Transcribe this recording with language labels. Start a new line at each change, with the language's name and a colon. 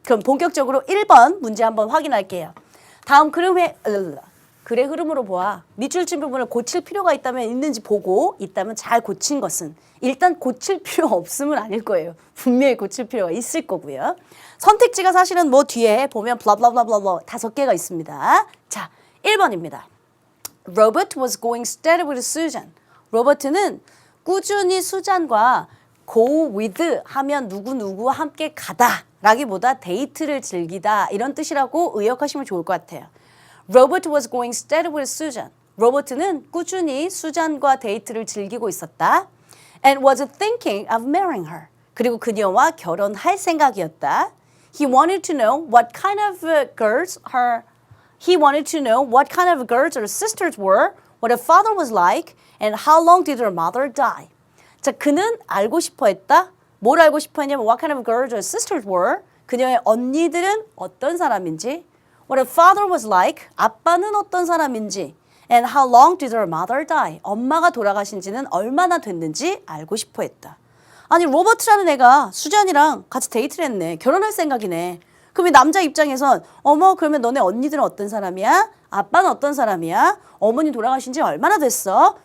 Korean: 그럼 본격적으로 1번 문제 한번 확인할게요. 다음 글의 흐름으로 보아 밑줄 친 부분을 고칠 필요가 있다면 있는지 보고 있다면 잘 고친 것은 일단 고칠 필요 없음은 아닐 거예요. 분명히 고칠 필요가 있을 거고요. 선택지가 사실은 뭐 뒤에 보면 블라블라블라블라 5개가 있습니다. 자, 1번입니다.
English: Robert was going steady with Susan.
Korean: 로버트는 꾸준히 수잔과 go with 하면 누구누구와 함께 가다 라기보다 데이트를 즐기다 이런 뜻이라고 의역하시면 좋을 것 같아요.
English: Robert was going steady with Susan.
Korean: 로버트는 꾸준히 수잔과 데이트를 즐기고 있었다.
English: And was thinking of marrying her.
Korean: 그리고 그녀와 결혼할 생각이었다.
English: He wanted to know what kind of girls her sisters were, what her father was like, and how long did her mother die.
Korean: 자, 그는 알고 싶어 했다. 뭘 알고 싶어 했냐면
English: what kind of girls her sisters were.
Korean: 그녀의 언니들은 어떤 사람인지,
English: what her father was like.
Korean: 아빠는 어떤 사람인지,
English: and how long did her mother die.
Korean: 엄마가 돌아가신 지는 얼마나 됐는지 알고 싶어 했다. 아니 로버트라는 애가 수잔이랑 같이 데이트를 했네. 결혼할 생각이네. 그럼 이 남자 입장에선 어머 그러면 너네 언니들은 어떤 사람이야? 아빠는 어떤 사람이야? 어머니 돌아가신 지 얼마나 됐어?